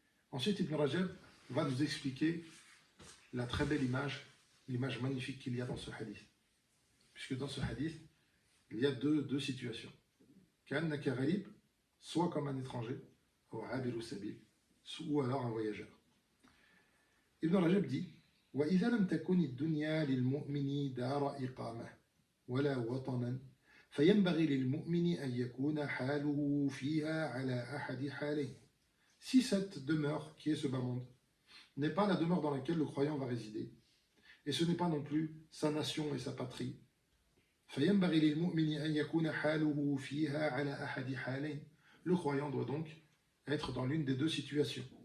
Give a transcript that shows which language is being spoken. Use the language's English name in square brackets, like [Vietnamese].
[French] Ensuite, Ibn Rajab va nous expliquer la très belle image, l'image magnifique qu'il y a dans ce hadith. Puisque dans ce hadith, il y a deux situations. [Arabic] Ka'annaka gharib, [French] soit comme un étranger, ou alors un voyageur. Ibn Rajab dit [Arabic] وَإِذَا لَمْ تَكُنِ الدُّنْيَا لِلْمُؤْمِنِ دَارَ إِقَامَةٍ وَلَا وَطَنًا فَيَنْبَغِي لِلْمُؤْمِنِ أَنْ يَكُونَ حَالُهُ فِيهَا عَلَى أَحَدِ حَالَيْنِ. [French] Si cette demeure, qui est ce bas monde, n'est pas la demeure dans laquelle le croyant va résider, et ce n'est pas non plus sa nation et sa patrie, [Arabic] فَيَنْبَغِي لِلْمُؤْمِنِ أَنْ يَكُونَ حَالُهُ فِيهَا عَلَى أَحَدِ حَالَيْنِ. [French] Le croyant doit donc être dans l'une des deux situations.